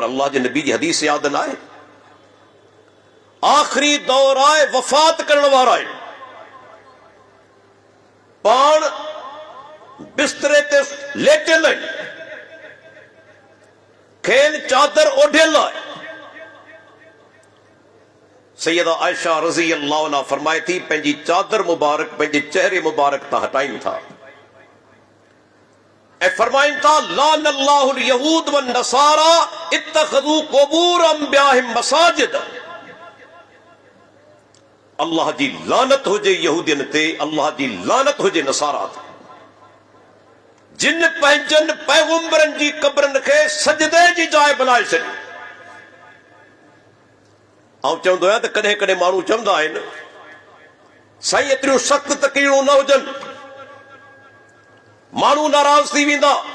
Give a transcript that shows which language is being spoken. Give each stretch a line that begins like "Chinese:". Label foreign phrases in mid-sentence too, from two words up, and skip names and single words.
Sindhi: अल्लाह जे नबी जी हदीस यादि न आहे, आख़िरी दौर आहे, वफ़ात करण वारा आहिनि, पाण बिस्तरे ते लेटियल आहिनि, खेनि चादर ओढ़ियल आहे। सैयदा आयशा
Arabic: رضي الله عنها
Sindhi: फरमाए थी, पंहिंजी चादर मुबारक पंहिंजे चेहरे मुबारक तां हटाइनि था ऐं फरमाइनि था,
Arabic: لعن الله اليهود والنصارى اتخذوا قبور أنبيائهم مساجد.
Sindhi: अल्लाह जी लानत हुजे यहूदियन ते, अल्लाह जी लानत हुजे नसारा ते, जिन पंहिंजनि पैगंबरनि जी क़बरनि खे सजदे जी जाइ बनाए छॾी। ऐं चवंदो आहियां त कॾहिं कॾहिं माण्हू चवंदा आहिनि, साईं एतिरियूं सख़्त तकरीरूं न हुजनि, माण्हू नाराज़ थी वेंदा।